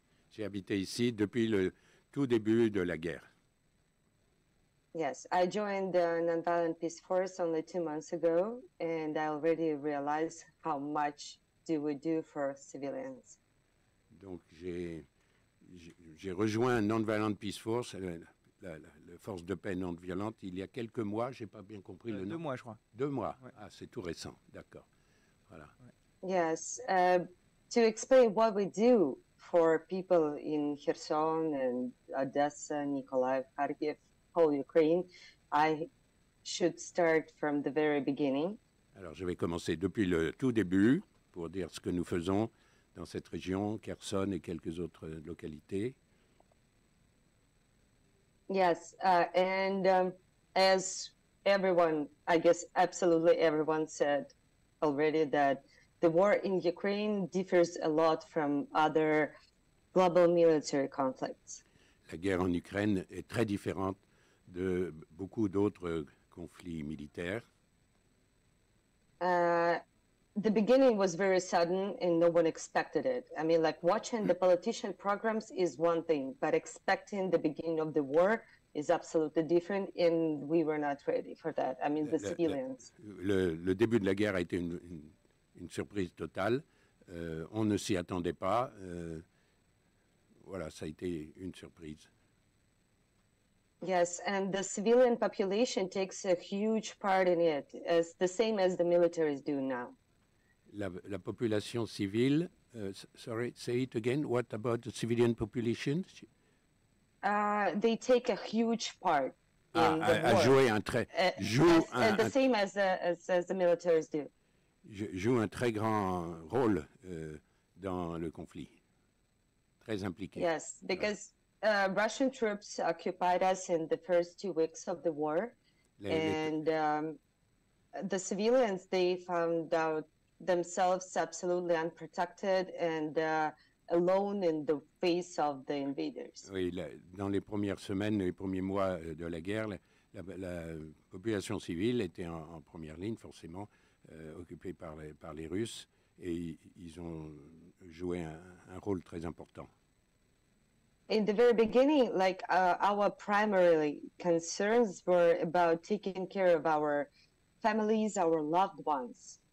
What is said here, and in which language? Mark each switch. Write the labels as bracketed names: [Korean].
[French] J'ai habité ici depuis le tout début de la guerre. [English] Yes, I joined the Non-violent Peaceforce only 2 months ago, and I already realized how much do we do for civilians. [French] Donc j'ai rejoint Non-violent Peaceforce, la force de paix non violente, il y a quelques mois, j'ai pas bien compris le nom. 2 mois, je crois. 2 mois. Ouais. Ah, c'est tout récent, d'accord. Voilà. [English] Yes, to explain what we do for people in Kherson and Odessa, Mykolaiv, Kharkiv, whole Ukraine, I should start from the very beginning. [French] Alors, je vais commencer depuis le tout début pour dire ce que nous faisons dans cette région, Kherson et quelques autres localités. [English] Yes, and as everyone, I guess absolutely everyone said already, that the war in Ukraine differs a lot from other global military conflicts. [French] La guerre en Ukraine est très différente de beaucoup d'autres conflits militaires. [English] The beginning was very sudden and no one expected it. I mean, like watching the politician programs is one thing, but expecting the beginning of the war is absolutely different, and we were not ready for that. I mean, the civilians. [French] Le début de la guerre a été une surprise totale. On ne s'y attendait pas. Voilà, ça a été une surprise. [English] Yes, and the civilian population takes a huge part in it, as the same as the militaries do now. [French] La population civile, [English] sorry, say it again. What about the civilian population? They take a huge part in the war. [French] Jouer un très, [English] the same as the militaries do. [French] Joue un très grand rôle dans le conflit, très impliqué. [English] Yes, because Russian troops occupied us in the first 2 weeks of the war, and the civilians, they found out themselves absolutely unprotected and alone in the face of the invaders. [French] Oui, dans les premières semaines, les premiers mois de la guerre, la population civile était en première ligne, forcément, occupée par les Russes, et ils ont joué un rôle très important. [English] In the very beginning, like our primary concerns were about taking care of our families, our loved ones.